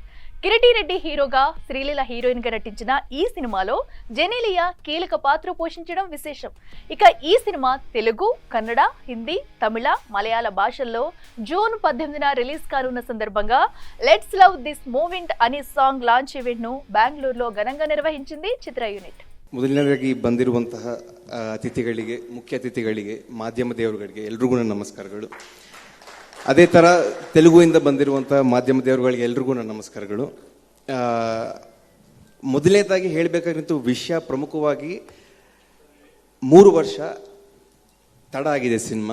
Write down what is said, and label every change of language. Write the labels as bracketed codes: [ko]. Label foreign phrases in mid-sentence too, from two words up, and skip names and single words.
[te] కిరీటి రెడ్డి హీరోగా, శ్రీలీల హీరోయిన్ గా నటించిన ఈ సినిమాలో జెనీలియా కీలక పాత్ర పోషించడం విశేషం. ఇక ఈ సినిమా తెలుగు, కన్నడ, హిందీ, తమిళ, మలయాళ భాషల్లో జూన్ 18న రిలీజ్ కానున్న సందర్భంగా లెట్స్ లవ్ దిస్ మూమెంట్ అనే సాంగ్ లాంచ్ ఈవెంట్ ను బెంగళూరులో ఘనంగా నిర్వహించింది చిత్ర యూనిట్. [kn] ಮೊದಲನೇದಾಗಿ ಬಂದಿರುವಂತಹ ಅತಿಥಿಗಳಿಗೆ, ಮುಖ್ಯ ಅತಿಥಿಗಳಿಗೆ, ಮಾಧ್ಯಮ ದೇವರುಗಳಿಗೆ ಎಲ್ರಿಗೂ ನನ್ನ ನಮಸ್ಕಾರಗಳು. ಅದೇ ಥರ ತೆಲುಗುವಿಂದ ಬಂದಿರುವಂಥ ಮಾಧ್ಯಮ ದೇವರುಗಳಿಗೆ ಎಲ್ರಿಗೂ ನನ್ನ ನಮಸ್ಕಾರಗಳು. ಮೊದಲನೇದಾಗಿ ಹೇಳಬೇಕಾಗಿತ್ತು ವಿಷಯ ಪ್ರಮುಖವಾಗಿ 3 ವರ್ಷ ತಡ ಆಗಿದೆ ಸಿನಿಮಾ.